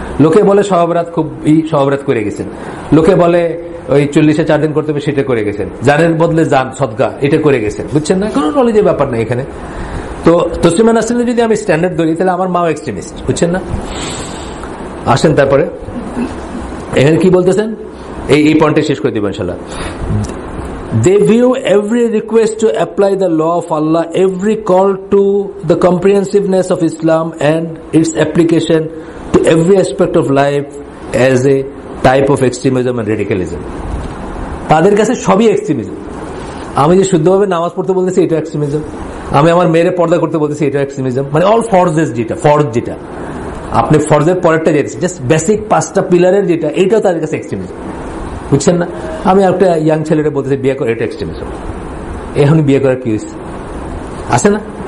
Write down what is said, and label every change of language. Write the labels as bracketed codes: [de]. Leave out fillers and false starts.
[bn] লোকে বলে সহবরাত খুব সহবরাত করে গেছেন, লোকে বলে ওই 40-এ 4 দিন করতে হবে, সেটা করে গেছেন। জানের বদলে জান সদকা, এটা করে গেছেন, বুঝছেন না? কোনো নলেজের ব্যাপার না এখানে। তো তসলিমা নাসরিনের যদি আমি স্ট্যান্ডার্ড ধরি, তাহলে আমার মাও এক্সট্রিমিস্ট, বুঝছেন না? আসেন তারপরে এখানে কি বলতেছেন, এই পয়েন্টে শেষ করে দিব ইনশাআল্লাহ। [en] They view every request to apply the law of Allah, every call to the comprehensiveness of Islam and its application to every aspect of life as a type of extremism and radicalism. [bn] তাদের কাছে সবই extremism. আমি যে শুদ্ধভাবে নামাজ পড়তে বলতেছি, এটা এক্সট্রিমিজম। আমি আমার মেয়েরে পর্দা করতে বলতেছি, এটা এক্সট্রিমিজম। মানে অল ফরজেস, যেটা আপনি ফরজের পরেরটা যেতেছেন, জাস্ট বেসিক 5টা পিলারের যেটা, এইটাও তাদের কাছে এক্সট্রিমিজম, বুঝছেন না? আমি একটা ইয়াং ছেলেটা বলতেছি বিয়ে করে, এটা এক্সট্রিমিজম। এখনই বিয়ে করার কি হয়েছে? আছে না?